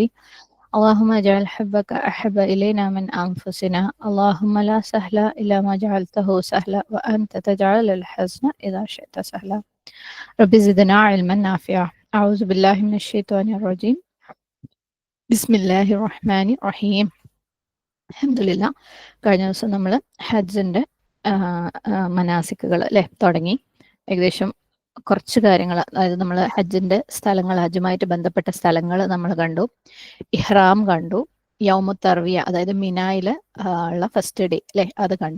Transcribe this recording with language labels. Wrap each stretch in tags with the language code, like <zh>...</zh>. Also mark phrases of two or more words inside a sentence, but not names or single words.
<ar>اللهم اجعل حبك أحب إلينا من أنفسنا. اللهم لا سهل إلا ما جعلته سهلا وأنت تجعل الحزن إذا شئت سهلا. رب زدنا علما نافعا. أعوذ بالله من الشيطان الرجيم. بسم الله الرحمن الرحيم. الحمد لله.</ar> <ml>കഴിഞ്ഞ ദിവസം നമ്മൾ ഹജ്ജിൻ്റെ മനാസിക്കുകൾ അല്ലേ തുടങ്ങി. ഏകദേശം കുറച്ച് കാര്യങ്ങൾ, അതായത് നമ്മൾ ഹജ്ജിൻ്റെ സ്ഥലങ്ങൾ, ഹജ്ജുമായിട്ട് ബന്ധപ്പെട്ട സ്ഥലങ്ങൾ നമ്മൾ കണ്ടു. ഇഹ്റാം കണ്ടു.</ml> <ar>يوم التروية,</ar> <ml>അതായത് മിനായിൽ ഉള്ള</ml> <en>first day</en> <ml>അല്ലേ, അത് കണ്ടു.</ml>